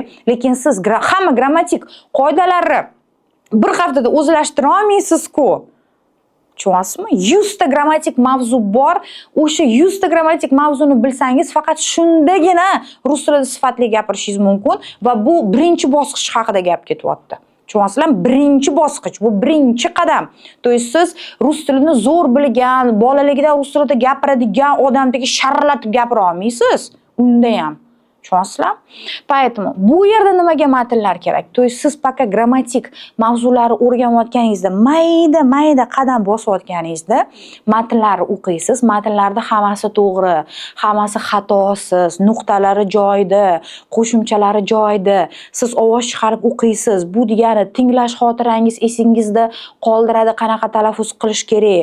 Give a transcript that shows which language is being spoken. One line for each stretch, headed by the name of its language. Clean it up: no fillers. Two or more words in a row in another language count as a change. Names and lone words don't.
Uzbek: Lekin siz hamma grammatik qoidalarni bir haftada o'zlashtira olmaysiz-ku. Tushunyapsizmi? 100 ta grammatik mavzu bor. O'sha 100 ta grammatik mavzuni bilsangiz, faqat shundagina rus tilida sifatli gapirishingiz mumkin va bu birinchi bosqich haqida gap ketyapti. Tushunyapsizlar? Birinchi bosqich, bu birinchi qadam.
Russian: То есть
Uzbek: siz rus tilini zo'r bilgan, bolaligidan rus tilida gapiradigan odamdek sharlatib gapira olmaysiz. Unda ham. Tushunyapsizlar? Поэтому bu yerda nimaga matnlar kerak?
Russian: То есть
Uzbek: siz faqat grammatik mavzularni o'rganayotganingizda, mayda qadam bosayotganingizda matnlarni o'qiysiz. Matnlarda hammasi to'g'ri, hammasi xatosiz, nuqtalari joyida, qo'shimchalari joyida. Siz ovoz chiqarib o'qiysiz. Bu degani tinglash xotirangiz esingizda qoldiradi, qanaqa talaffuz qilish kerak.